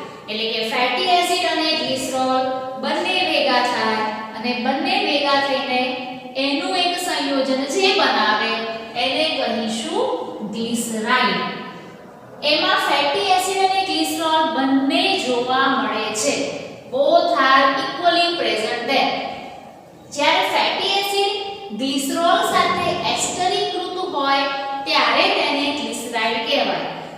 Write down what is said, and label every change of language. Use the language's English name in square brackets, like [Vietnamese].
[Gujarati] એટલે કે fatty acid અને ગ્લિસરોલ બંને ભેગા થાય અને બંને ભેગા થઈને એનું એક સંયોજન જે બનાવે એને કહીશું ગ્લિસરાઇડ. એમાં ફેટી એસિડ અને ગ્લિસરોલ બંને જોવા મળે છે. [English] both are equally present there. [Gujarati] જ્યારે ફેટી એસિડ ગ્લિસરોલ સાથે એસ્ટરીકૃત હોય ત્યારે તેને ગ્લિસરાઇડ કહેવાય.